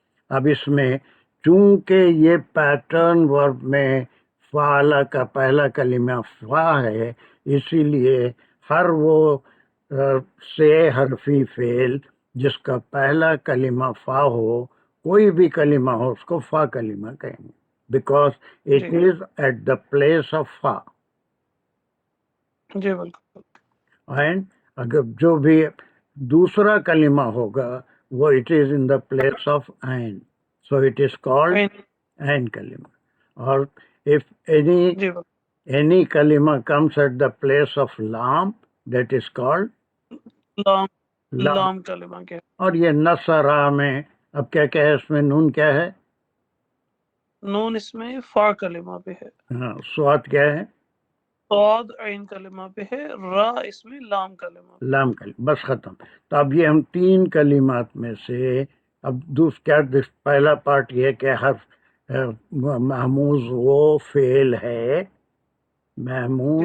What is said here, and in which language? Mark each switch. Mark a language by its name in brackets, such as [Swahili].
[Urdu] اب اس میں چونکہ یہ پیٹرن ورب میں فعلا کا پہلا کلمہ فا ہے، اسی لیے ہر وہ سے حرفی فعل جس کا پہلا کلمہ فا ہو، کوئی بھی کلمہ ہو، اس کو فا کلمہ کہیں گے، [English] because it [Urdu] جی [English] Is at the place of فا. [Urdu] جی بالکل. [English] and [Urdu] اگر جو بھی دوسرا کلمہ ہوگا وہ [English] it is in the place of عین، so it is called [Urdu] عین. عین کلمہ. اور [English] if any [Urdu] جی بالکل. [English] any kalima comes at the place of lam, that is called [Urdu] لام lam. لام کلمہ کے. اور یہ نصرا میں اب کیا ہے؟ اس میں نون کیا ہے؟ نون اس میں فا کلمہ پہ ہے، ہاں، سواد کیا ہے؟ صاد عین کلمہ پہ ہے، را اس میں لام کلمہ پہ. لام کلمہ. بس ختم. تو اب یہ ہم 3 کلمات میں سے اب پہلا پارٹ یہ کہ حرف محموز وہ فعل ہے، محموز